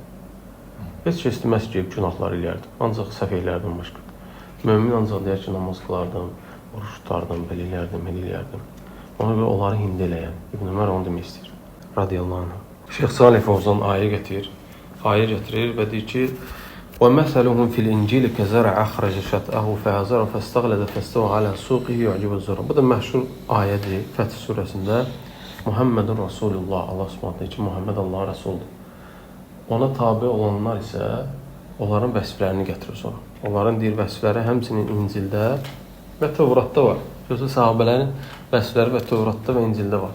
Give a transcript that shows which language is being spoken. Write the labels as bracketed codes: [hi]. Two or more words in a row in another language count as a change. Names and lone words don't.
[az] Heç kəs deməz ki, günahlar eləyərdim. Ancaq səhv eləyərdim başqa. Mömin ancaq deyər ki, namaz qılardım, oruç tutardım, belə eləyərdim, elə eləyərdim. Ona görə onları hindi eləyən. İbn Ömər onu demək istəyir. [ar] رضي الله عنه. [az] Şeyx Salih Fovzan ayə gətirir və deyir ki, [ar] وَمَثَلُهُمْ فِي الْإِنْجِيلِ كَزَرَعَ أَخْرَجَ شَطْأَهُ فَأَزَرَ فَاسْتَغْلَظَ فَاسْتَوَى عَلَى سُوقِهِ يُعْجِبُ الزُّرَّاعَ. [az] Bu da məşhur ayədir Fəth surəsində. [ar] محمد رسول الله, الله سبحانه [az] deyir ki, Muhammed Allahın Rəsuludur. Ona tabe olanlar isə onların vəsflərini gətirir sonra. Onların deyir vəsfləri həmçinin İncildə və Tövratda var. Yoxsa sahabələrin vəsfləri və Tövratda və İncildə var.